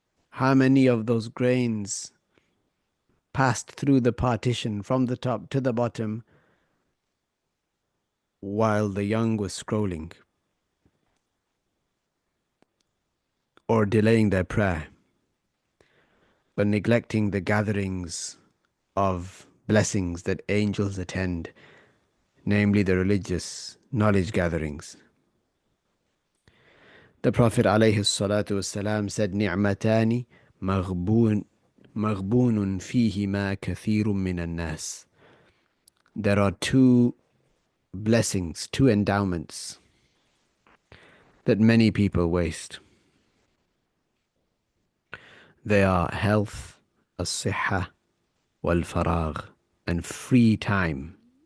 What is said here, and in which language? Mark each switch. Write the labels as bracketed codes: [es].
[en] How many of those grains passed through the partition from the top to the bottom while the young was scrolling or delaying their prayer, but neglecting the gatherings of blessings that angels attend, namely the religious knowledge gatherings. The Prophet ﷺ said, [ar] نِعْمَتَانِ مَغْبُونٌ فِيهِمَا كَثِيرٌ مِّنَ النَّاسِ. [en] There are two blessings, two endowments that many people waste. They are health, [ar] الصحة, والفراغ, [en] and free time.